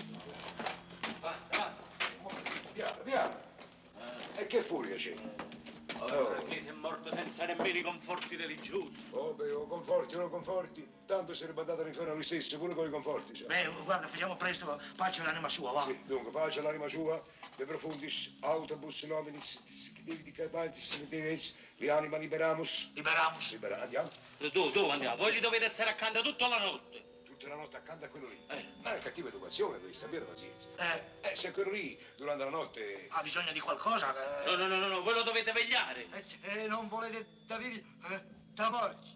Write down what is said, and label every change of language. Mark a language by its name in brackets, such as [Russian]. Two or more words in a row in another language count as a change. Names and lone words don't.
[Italian] Via. E che furia c'è? Marchese è morto senza nemmeno i conforti religiosi. Oh, beh, o conforti o non conforti, tanto sarebbe andato all'inferno lui stesso, pure con i conforti. Sai. Beh, guarda, facciamo presto, pace all'anima sua, va. Sì, dunque, pace all'anima sua, [Latin] de profundis, autobus nominis, di capantis, li anima liberamus. [Italian] Liberamus. Andiamo. Dove andiamo? Voi gli dovete stare accanto tutta la notte. Tutta la notte accanto a quello lì. Ma è cattiva educazione questa, abbiate pazienza. Se quello lì, durante la notte... Ha bisogno di qualcosa? No, voi lo dovete vegliare. Non volete da vivi da morti?